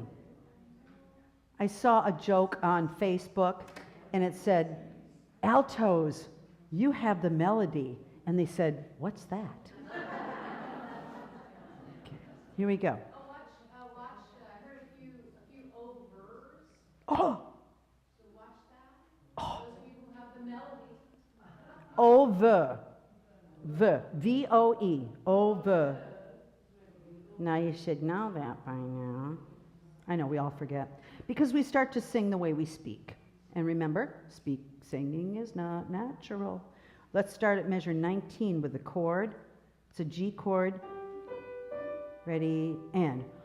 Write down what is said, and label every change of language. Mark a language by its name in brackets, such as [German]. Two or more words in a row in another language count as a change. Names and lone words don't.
[English] I saw a joke on Facebook and it said, altos, you have the melody. And they said, what's that? Okay, here we go. Oh! So watch that. Oh. Those of you who have the melody. Over. V-O-E. Over. Now you should know that by now. I know, we all forget. Because we start to sing the way we speak. And remember, singing is not natural. Let's start at measure 19 with the chord. It's a G chord. Ready, and.